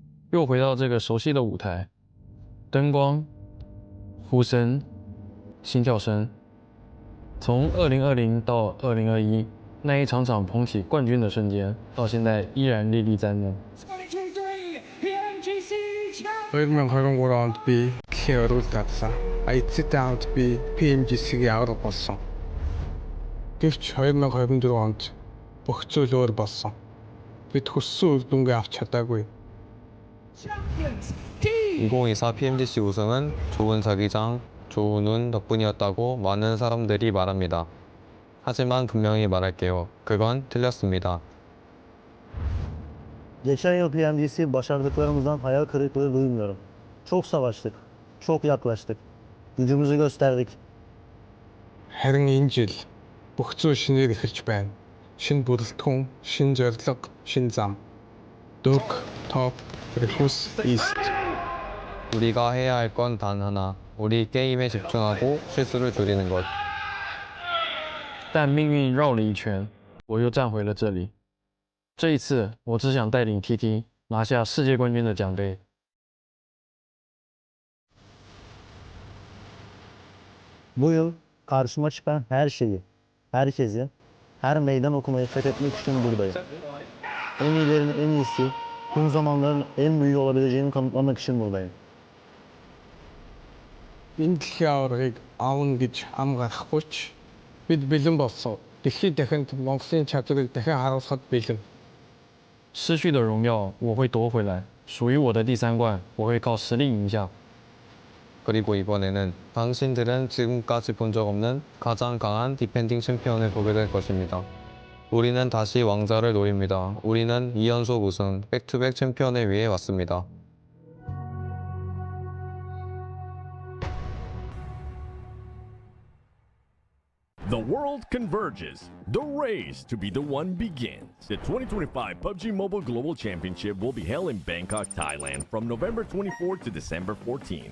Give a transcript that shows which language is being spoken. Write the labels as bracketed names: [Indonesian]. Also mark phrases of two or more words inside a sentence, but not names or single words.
[Chinese] 又回到这个熟悉的舞台，灯光、呼声、心跳声，从2020到2021那一场场捧起冠军的瞬间，到现在依然历历在目。 [Mongolian] 2022 онд би K-орууд татсан. Эцэд онд би PMGC-ийг авраг болсон. Гэвч 2024 онд бүх зүйл өөр болсон. Бид хүссэн үр дүнгээ авч чадаагүй. [Korean] 2024 PMGC 우승은 좋은 자기장, 좋은 운 덕분이었다고 많은 사람들이 말합니다. 하지만 분명히 말할게요. 그건 틀렸습니다. [Turkish] Geçen yıl PMGC başardıklarımızdan hayal kırıklığı duymuyorum. Çok savaştık, çok yaklaştık. Gücümüzü gösterdik. [Mongolian] Харин энэ жил бүх зүйл шинээр эхэлж байна. Шинэ бүрэлдэхүүн, шинэ зорилго, шинэ зам. Дөрг, топ, рефус, ист. [Korean] 우리가 해야 할 건 단 하나. 우리 게임에 집중하고 실수를 줄이는 것. [Chinese] 但命运绕了一圈，我又站回了这里。这一次，我只想带领 TT 拿下世界冠军的奖杯。 [Turkish] Bu yıl karşıma çıkan her şeyi, herkesi, her meydan okumayı fethetmek için buradayım. En iyilerin en iyisi, tüm zamanların en büyüğü olabileceğini kanıtlamak için buradayım. [Mongolian] Энэ дэлхийн аваргыг авна гэж ам гарахгүй ч бид бэлэн болсон. Дэлхийд дахинд Монголын чадварыг дахин харуулахад бэлэн. [Chinese] 失去的荣耀我会夺回来，属于我的第3冠，我会靠实力赢下。 [Korean] 그리고 이번에는 당신들은 지금까지 본 적 없는 가장 강한 디펜딩 챔피언을 보게 될 것입니다. 우리는 다시 왕자를 노립니다. 우리는 2연속 우승, 백투백 챔피언을 위해 왔습니다. [English] The world converges. The race to be the one begins. The 2025 PUBG Mobile Global Championship will be held in Bangkok, Thailand from November 24th to December 14th.